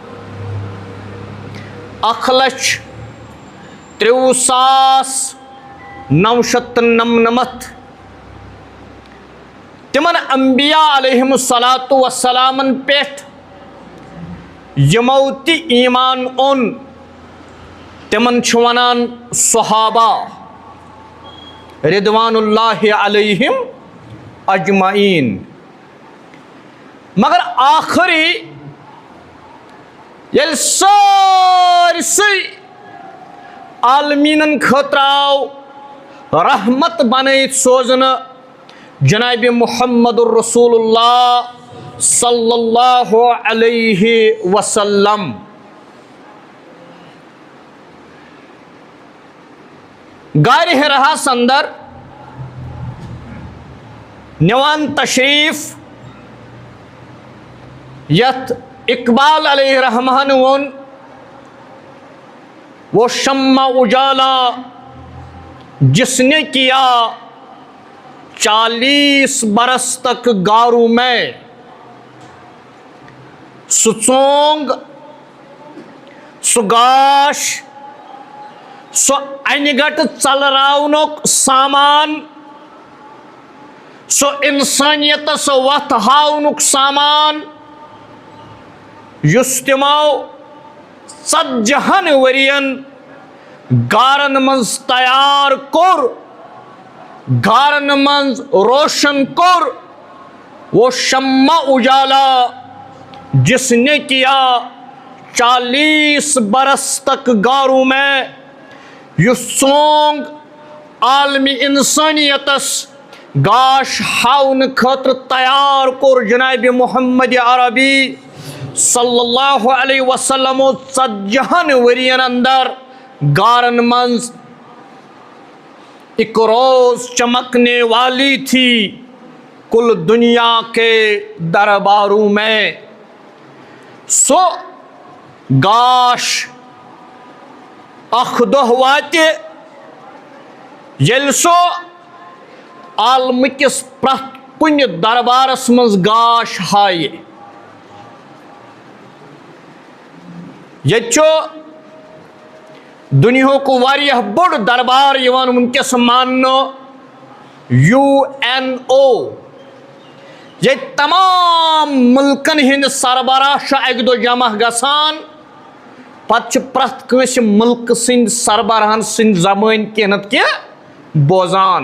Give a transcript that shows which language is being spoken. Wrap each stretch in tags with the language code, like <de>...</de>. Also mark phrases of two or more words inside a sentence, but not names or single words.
<ks>1,53,999 تمن انبیاء</ks> <ar>علیہم الصلاۃ والسلامن</ar> <ks>پٮ۪ٹھ یِمو تہِ ایمان اوٚن تمن چھُ ونان صحابہ</ks> <ar>رضوان اللہ علیہم اجمعین،</ar> <ks>مگر آخری ییٚلہِ سٲرسٕے عالمیٖنن خٲطرٕ آو رحمت بنٲیِتھ سوزنہٕ جناب محمد</ks> <ar>الرسول اللہ صلی اللہ علیہ وسلم،</ar> <ks>غارِ حراہس اندر نِوان تشریف یتھ اقبال</ks> <ar>علیہ رحمہ</ar> <ks>ووٚن</ks> <ur>وہ شمع اجالا جس نے کیا 40 برس تک گارو میں،</ur> <ks>سُہ ژونگ سُہ گاش سُہ انہِ گٹہٕ ژلراونُک سامان، سُہ اِنسٲنیتس وتھ ہاونُک سامان یُس تِمو 40 ؤرین گارن منٛز تیار کوٚر، گارن منٛز روشن کوٚر،</ks> <ur>وہ شمع اجالا جس نے کیا 40 برس تک گارو میں،</ur> <ks>یُس ژونگ عالمی انسانیتس گاش ہاونہٕ خٲطرٕ تیار کوٚر جناب محمد عربی</ks> <ar>صلی اللہ علیہ وسلم</ar> <ks>40 ؤرین اندر گارن منٛز</ks> <ur>ایک روز چمکنے والی تھی کل دنیا کے درباروں میں۔</ur> <ks>سو گاش اکھ دۄہ واتہِ ییٚلہِ سُہ عالمہٕ کِس پرٛٮ۪تھ کُنہِ دربارس منٛز گاش ہایہِ۔ ییٚتہِ چھُ دُنیاہُک واریاہ بوٚڑ دربار یِوان وٕنکٮ۪س ماننہٕ UNO، ییٚتہِ تمام مُلکن ہٕنٛدۍ سربراہ چھِ اکہِ دۄہ جمع گژھان، پتہٕ چھِ پرٛٮ۪تھ کٲنٛسہِ مُلکہٕ سٕنٛدۍ سربراہن سٕنٛدۍ زبٲنۍ کینٛہہ نتہٕ کینٛہہ بوزان۔</ks>